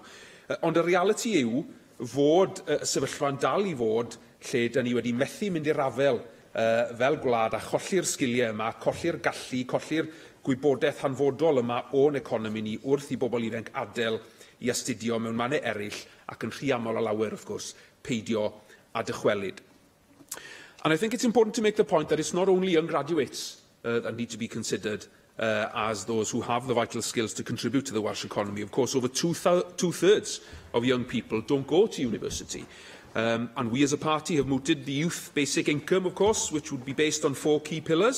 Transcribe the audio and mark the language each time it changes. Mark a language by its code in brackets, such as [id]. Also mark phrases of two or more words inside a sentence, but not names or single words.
[cy] Ond y realiti yw fod sefyllfa'n dal i fod lle dyn ni wedi methu mynd i'r afel fel gwlad a cholli'r sgiliau yma, colli'r gallu, colli'r gwybodaeth hanfodol yma o'n economi ni wrth i bobl ifanc adael i astudio mewn mannau eraill ac yn rhy aml o lawer, wrth gwrs, peidio a dychwelyd. [en] And I think it's important to make the point that it's not only young graduates that need to be considered as those who have the vital skills to contribute to the Welsh economy. Of course, over two-thirds of young people don't go to university. And we as a party have mooted the youth basic income, of course, which would be based on 4 key pillars.